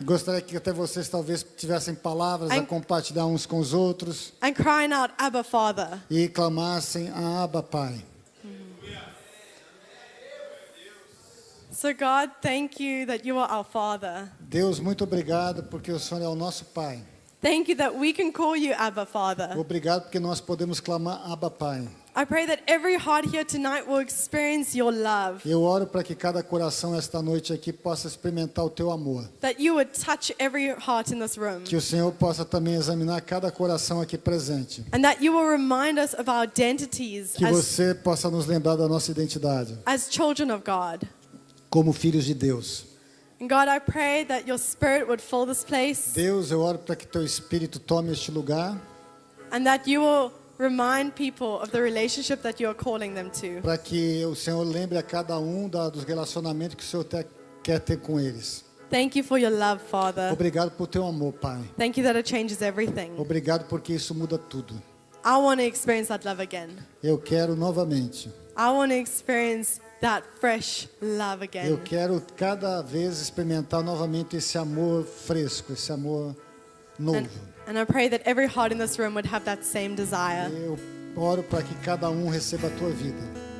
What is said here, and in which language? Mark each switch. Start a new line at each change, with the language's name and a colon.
Portuguese: Gostaria que até vocês talvez tivessem palavras a
English: And-
Portuguese: compartilhar uns com os outros
English: and crying out, Abba, Father.
Portuguese: e clamassem a Abba, Pai.
English: So God, thank you that you are our Father.
Portuguese: Deus, muito obrigado porque o Senhor é o nosso Pai.
English: Thank you that we can call you Abba, Father.
Portuguese: Obrigado porque nós podemos clamar Abba, Pai.
English: I pray that every heart here tonight will experience your love,
Portuguese: Eu oro para que cada coração esta noite aqui possa experimentar o teu amor.
English: that you would touch every heart in this room,
Portuguese: Que o Senhor possa também examinar cada coração aqui presente.
English: and that you will remind us of our identities
Portuguese: Que
English: as,
Portuguese: você possa nos lembrar da nossa identidade
English: as children of God.
Portuguese: como filhos de Deus.
English: And God, I pray that your Spirit would fill this place,
Portuguese: Deus, eu oro para que teu Espírito tome este lugar,
English: and that you will remind people of the relationship that you are calling them to.
Portuguese: para que o Senhor lembre a cada um dos relacionamentos que o Senhor quer ter com eles.
English: Thank you for your love, Father.
Portuguese: Obrigado por teu amor, Pai.
English: Thank you that it changes everything.
Portuguese: Obrigado porque isso muda tudo.
English: I want to experience that love again.
Portuguese: Eu quero novamente.
English: I want to experience that fresh love
Portuguese: Eu
English: again.
Portuguese: quero cada vez experimentar novamente esse amor fresco, esse amor novo.
English: And I pray that every heart in this room would have that same desire.
Portuguese: Eu oro para que cada um receba a tua vida.